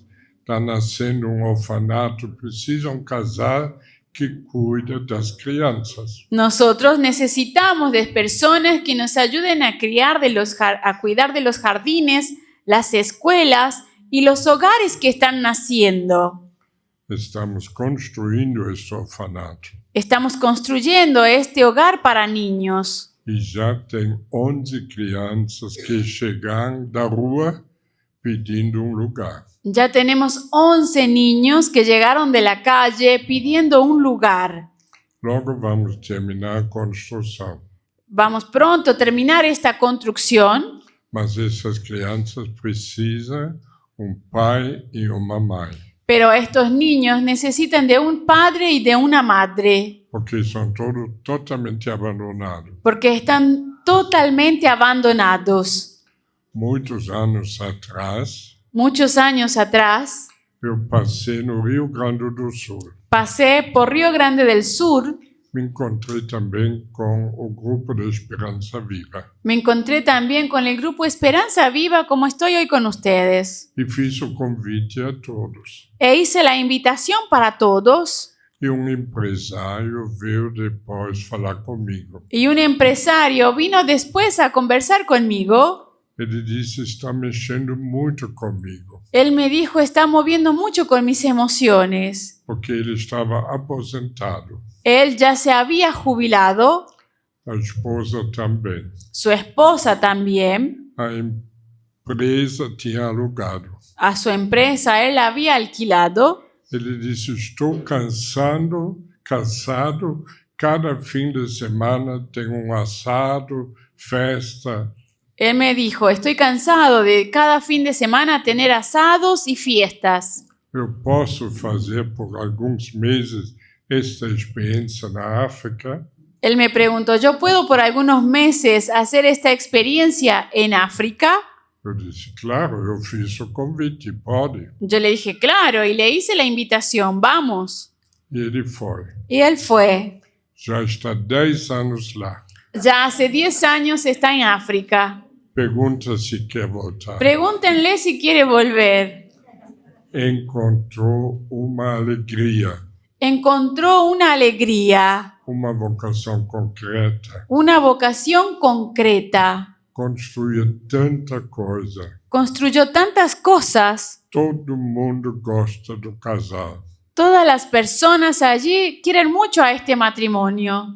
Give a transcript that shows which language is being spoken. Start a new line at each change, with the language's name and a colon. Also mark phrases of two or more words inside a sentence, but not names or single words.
Portuguese: Está nascendo orfanato, precisam casar que cuida das crianças.
Spanish: Nosotros necesitamos de personas que nos ayuden a cuidar de los jardines, las escuelas y los hogares que están naciendo.
Portuguese: Estamos construindo este orfanato.
Spanish: Estamos construyendo este hogar para niños.
Portuguese: E já tem 11 crianças que chegaram da rua pedindo lugar.
Spanish: Ya tenemos 11 niños que llegaron de la calle pidiendo un lugar.
Portuguese: Logo vamos terminar a construção.
Spanish: Vamos pronto a terminar esta construcción,
Portuguese: Mas essas crianças precisam pai e uma mãe.
Spanish: pero estos niños necesitan de un padre y de una madre,
Portuguese: Porque são todos totalmente abandonados.
Spanish: porque están totalmente abandonados.
Portuguese: Muitos anos atrás,
Spanish: Muchos años atrás,
Portuguese: eu passei no Rio Grande do Sul.
Spanish: pasé por Río Grande del Sur.
Portuguese: Me encontrei também com o grupo de Esperança Viva.
Spanish: Me encontré también con el grupo Esperanza Viva, como estoy hoy con ustedes.
Portuguese: E fiz o convite a todos.
Spanish: E hice la invitación para todos.
Portuguese: E empresário veio depois falar comigo.
Spanish: Y un empresario vino después a conversar conmigo.
Portuguese: Ele disse, está mexendo muito comigo.
Spanish: Él me dijo, está moviendo mucho con mis emociones.
Portuguese: Porque ele estava aposentado.
Spanish: Él ya se había jubilado,
Portuguese: A esposa também.
Spanish: su esposa también,
Portuguese: A empresa tinha alugado.
Spanish: a su empresa él había alquilado.
Portuguese: Ele disse, estou cansado cada
Spanish: fin de semana
Portuguese: tem asado, festa.
Spanish: Él me dijo, estoy cansado de cada fin de semana tener asados y fiestas.
Portuguese: Eu posso fazer por alguns meses esta experiência na África?
Spanish: Él me preguntó, ¿yo puedo por algunos meses hacer esta experiencia en África?
Portuguese: Eu disse, claro, eu fiz o convite, pode.
Spanish: Yo le dije, claro, y le hice la invitación,
Portuguese: vamos. E ele foi.
Spanish: Y él fue.
Portuguese: Já está 10 anos lá.
Spanish: Ya hace 10 años está en África.
Portuguese: Pergunta se quer voltar.
Spanish: Pregúntenle si quiere volver.
Portuguese: Encontrou uma alegria,
Spanish: Encontró una alegría,
Portuguese: uma vocação concreta.
Spanish: una vocación concreta.
Portuguese: Construiu tanta coisa.
Spanish: Construyó tantas cosas.
Portuguese: Todo mundo gosta do casal.
Spanish: Todas las personas allí quieren mucho a este matrimonio.